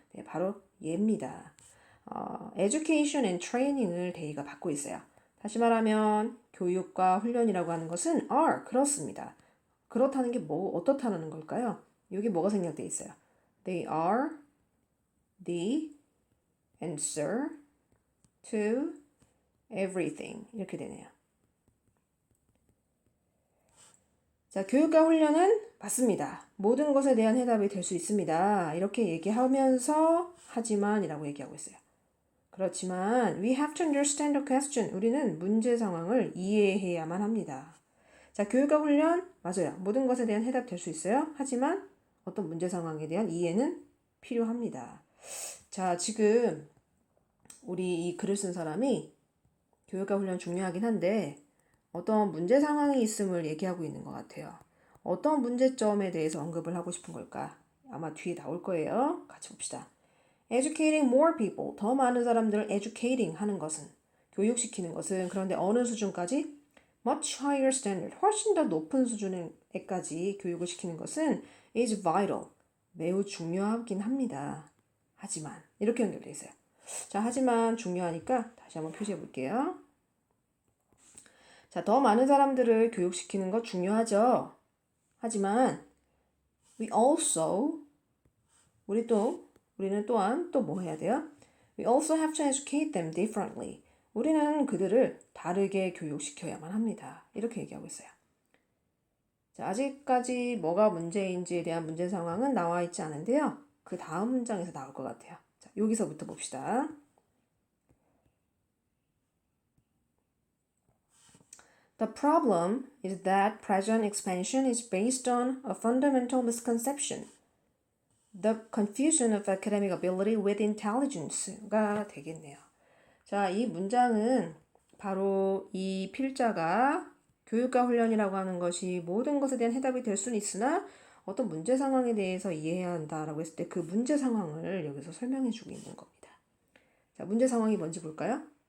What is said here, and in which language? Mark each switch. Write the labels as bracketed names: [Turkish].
[Korean] 네, 바로 얘입니다. [English] education and training [Korean] 을 they가 받고 있어요. 다시 말하면 교육과 훈련이라고 하는 것은 are. 그렇습니다. 그렇다는 게 어떻다는 걸까요? 여기 뭐가 생략되어 있어요? [English] They are the answer to everything. [Korean] 이렇게 되네요. 자, 교육과 훈련은 맞습니다. 모든 것에 대한 해답이 될 수 있습니다. 이렇게 얘기하면서 하지만이라고 얘기하고 있어요. 그렇지만 [English] we have to understand the question. [Korean] 우리는 문제 상황을 이해해야만 합니다. 자, 교육과 훈련 맞아요. 모든 것에 대한 해답 될 수 있어요. 하지만 어떤 문제 상황에 대한 이해는 필요합니다. 자, 지금 우리 이 글을 쓴 사람이 교육과 훈련 중요하긴 한데 어떤 문제 상황이 있음을 얘기하고 있는 것 같아요. 어떤 문제점에 대해서 언급을 하고 싶은 걸까? 아마 뒤에 나올 거예요. 같이 봅시다. [English] Educating more people. [Korean] 더 많은 사람들을 educating 하는 것은, 교육시키는 것은, 그런데 어느 수준까지? [English] Much higher standard. [Korean] 훨씬 더 높은 수준에까지 교육을 시키는 것은 [English] is vital. [Korean] 매우 중요하긴 합니다. 하지만 이렇게 연결되어 있어요. 자, 하지만 중요하니까 다시 한번 표시해 볼게요. 자, 더 많은 사람들을 교육시키는 거 중요하죠. 하지만 [English] we also [Korean] 우리는 또한 또 뭐 해야 돼요? [English] We also have to educate them differently. [Korean] 우리는 그들을 다르게 교육시켜야만 합니다. 이렇게 얘기하고 있어요. 자, 아직까지 뭐가 문제인지에 대한 문제 상황은 나와 있지 않은데요. 그 다음 문장에서 나올 것 같아요. 자, 여기서부터 봅시다. [English] The problem is that present expansion is based on a fundamental misconception. The confusion of academic ability with intelligence가 [Korean] 되겠네요. 자, 이 문장은 바로 이 필자가 교육과 훈련이라고 하는 것이 모든 것에 대한 해답이 될 수는 있으나 어떤 문제 상황에 대해서 이해해야 한다라고 했을 때 그 문제 상황을 여기서 설명해 주고 있는 겁니다. 자, 문제 상황이 뭔지 볼까요?